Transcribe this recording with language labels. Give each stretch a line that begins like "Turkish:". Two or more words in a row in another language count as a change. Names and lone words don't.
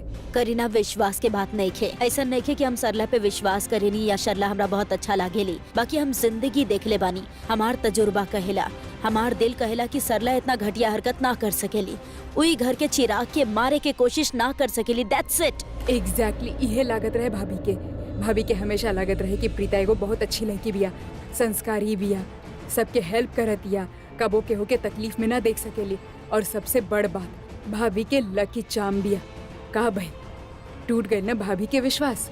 Bhojpuri: करीना विश्वास के बात नहीं खे, ऐसा नहीं खे कि हम सरला पे विश्वास करेनी या सरला हमरा बहुत अच्छा लागेली। बाकी हम जिंदगी देख ले बानी, हमार तजुर्बा कहेला, हमार दिल कहेला कि सरला इतना घटिया हरकत ना कर सकेली, वही घर के चिराग के मारे के कोशिश ना कर सकेली।
English: That's it.
Bhojpuri: एग्जैक्टली इहे लागत रहे भाभी के हमेशा लागत रहे कि प्रीता एगो बहुत अच्छी लड़की बिया, संस्कारी बिया, सबके हेल्प करतिया, कबो के होके तकलीफ में ना देख सकेली। और सबसे बड़ बात भाभी के
English: lucky charm
Bhojpuri: बिया। का भाई टूट गए ना भाभी के विश्वास?